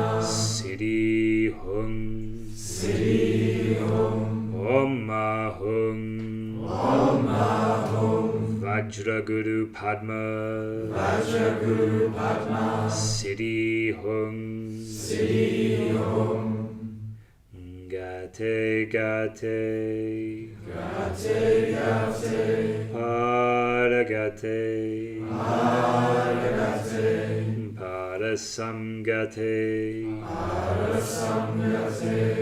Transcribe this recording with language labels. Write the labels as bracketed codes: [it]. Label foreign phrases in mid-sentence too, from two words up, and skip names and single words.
[sa] सिद्धि हूँ. सिद्धि हूँ. ॐ अहुम्. ॐ अहुम्. वज्रगुरु पद्म. वज्रगुरु पद्म. सिद्धि हूँ. सिद्धि हूँ. गते गते. गते गते. Paragate. Paragate. Parasamgate. Parasamgate.